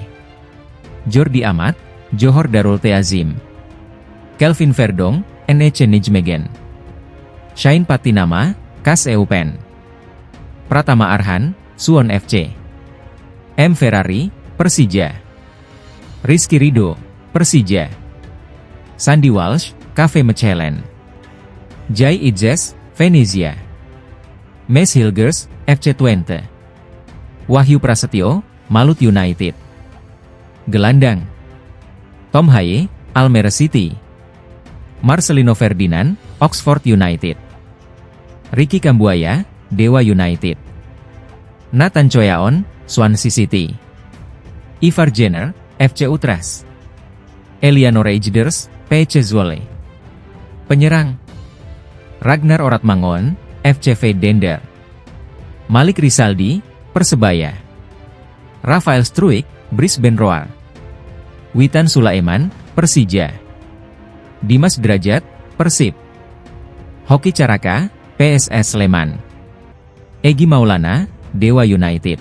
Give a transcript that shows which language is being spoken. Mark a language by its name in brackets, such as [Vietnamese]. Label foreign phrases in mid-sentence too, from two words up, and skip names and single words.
[Indonesian] Jordi Amat, Johor Darul Teazim. Kelvin Verdong, NEC Nijmegen. Shain Patinama, KAS Eupen. Pratama Arhan, Suwon FC. M. Ferrari, Persija. Rizky Ridho, Persija. Sandy Walsh, KV Mechelen. Jai Idzes, Venezia. Mes Hilgers, FC Twente. Wahyu Prasetyo, Malut United. Gelandang: Tom Haye, Almere City. Marcelino Ferdinand, Oxford United. Ricky Kambuaya, Dewa United. Nathan Choyaon, Swansea City. Ivar Jenner, FC Utrecht. Eliano Rejders, PC Zwolle. Penyerang: Ragnar Oratmangoen, FCV Dender. Malik Rizaldi, Persebaya. Rafael Struijk, Brisbane Roar. Witan Sulaiman, Persija. Dimas Derajat, Persib. Hoki Caraka, PSS Sleman. Egy Maulana, Dewa United.